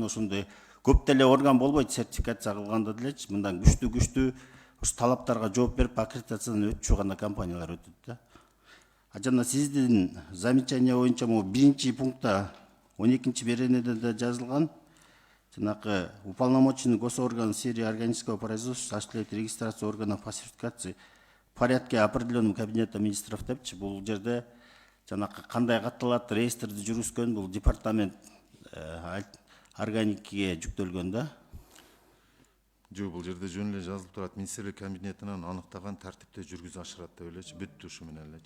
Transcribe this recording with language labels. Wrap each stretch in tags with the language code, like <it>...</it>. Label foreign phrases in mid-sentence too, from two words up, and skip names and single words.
<ky>Ошондой көп деле орган болбойт сертификация кылганда делечи, мындан күчтүү ошо талаптарга жооп берип аккредитациядан өтүшү гана компаниялар өтөт да. Жана сиздин замечание боюнча биринчи пунктта 12-чи беренеде де жазылган, жанакы</ky> <ru>уполномоченный госорган в сфере органического производства осуществляет регистрацию органов по сертификации в порядке определенным Кабинетом министров депчи.</ru> <ky>Бул жерде жанакы кандай катталат реестрди жүргүзгөн, бул департамент органикиге жүктөлгөн да. Жок, бул жерде жөн эле жазылып турат, министрлик кабинетинен аныктаган тартипте жүргүзүп ашырат деп элечи, бүттү ушу менен элечи.</ky>